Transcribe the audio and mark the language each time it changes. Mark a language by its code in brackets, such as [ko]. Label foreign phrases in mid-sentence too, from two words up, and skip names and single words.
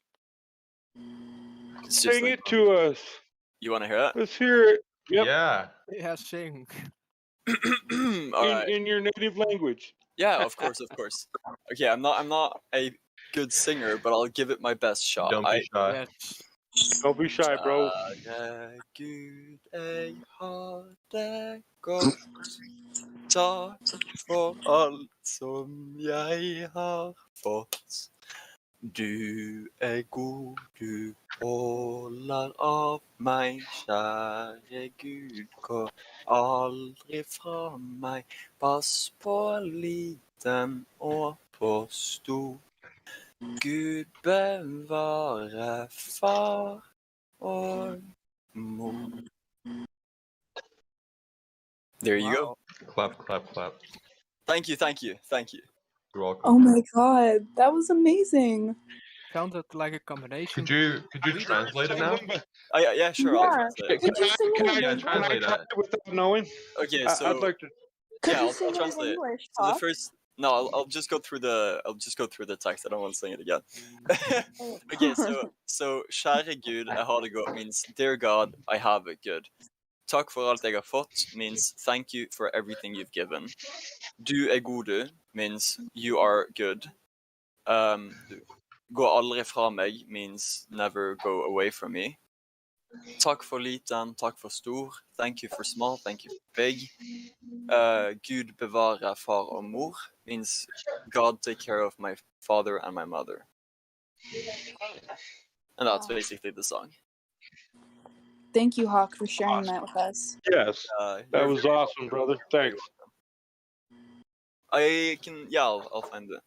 [en] Sing it to us. You want to hear it? Let's hear it. Yep. Yeah. Yeah, sing. Alright. In your native language. Yeah, of course. Okay, I'm not a good singer, but I'll give it my best shot. Don't be shy. Yes. Don't be shy, bro. [no] Kjære Gud, jeg har deg godt. Takk for alt som jeg har fått. Du god, du holder av meg, kjære Gud, gå aldri fra meg. Pass på liten og på stor. Gud bevare far og mor. [en] There you go. Clap, clap, clap. Thank you. You're welcome. Oh my god, that was amazing. Sounded like a combination. Could you Swedish translate it now? Yeah, sure. I'll Yeah. translate. Could you sing Can it I, in Yeah, can I English? translate try that. it without knowing? Okay, I'd so like to. Could yeah, you I'll sing it in translate it. English, So the Hawk? first, no, I'll just go through the text. I don't want to sing it again. Okay, so [no] kjære Gud, jeg har det godt [en] means dear God, I have it good. [no] Takk for alt jeg har fått [en] means thank you for everything you've given. [no] Du er gode [en] means you are good. [no] Gå aldri fra meg [en] means never go away from me. [no] Takk for liten, takk for stor. [en] Thank you for small, thank you for big. [no] Gud bevare far og mor [en] means God take care of my father and my mother. And that's basically the song. Thank you, Hawk, for sharing that with us. Yes, that was awesome, brother. Thanks. I'll find it.